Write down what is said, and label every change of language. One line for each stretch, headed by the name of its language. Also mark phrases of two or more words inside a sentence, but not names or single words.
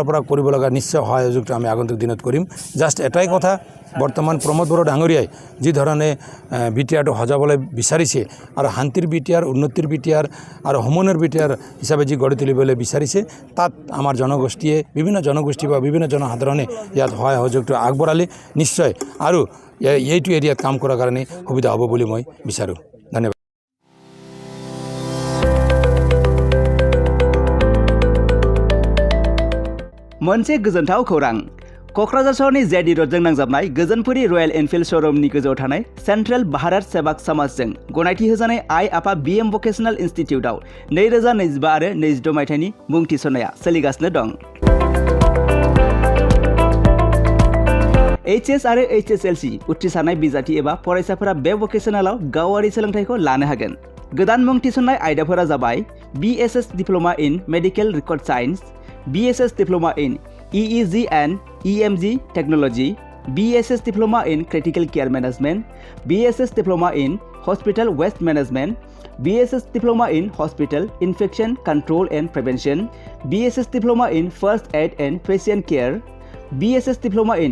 Assamese: পৰা কৰিব লগা নিশ্চয় সহযোগটো আমি আগন্তুক দিনত কৰিম জাষ্ট এটাই কথা বৰ্তমান প্ৰমোদ বড়ো ডাঙৰীয়াই যি ধৰণে BTRটো সজাবলৈ বিচাৰিছে আৰু শান্তিৰ BTR উন্নতিৰ BTR আৰু সমন্বয়ৰ BTR হিচাপে যি গঢ়ি তুলিবলৈ বিচাৰিছে তাত আমাৰ জনগোষ্ঠীয়ে বিভিন্ন জনগোষ্ঠী বা বিভিন্ন জনসাধাৰণে ইয়াত সহায় সহযোগটো আগবঢ়ালে নিশ্চয় আৰু এইটো এৰিয়াত কাম কৰাৰ কাৰণে সুবিধা হ'ব বুলি মই বিচাৰোঁ ধন্যবাদ
Bodo: मोनसे गोजोनथाव खौरां क'क्राझार सहरनि जेडि रोडजों नांजाबनाय गोजोनपुरी रयेल एनफिल्ड श'रुमनि गोजौआव थानाय सेन्ट्रेल भारत सेवाक समाजजों गनायथि होजानाय आइ आफा BM भकेशनेल इन्स्टिटिउटआव 2025 आरो 26 मायथाइनि मुं थिसननाया सोलिगासिनो दं HS आरो HSLC उथ्रिसारनाय बिजाथि एबा फरायसाफोरा बे भकेशनेलाव गावारि सोलोंथाइखौ लानो हागोन गोदान मुं थिसननाय आयदाफोरा जाबाय
English: BSS Diploma in Medical Record Science BSS Diploma in EEG and EMG Technology, BSS Diploma in Critical Care Management, BSS Diploma in Hospital Waste Management, BSS Diploma in Hospital Infection Control and Prevention, BSS Diploma in First Aid and Patient Care, BSS Diploma in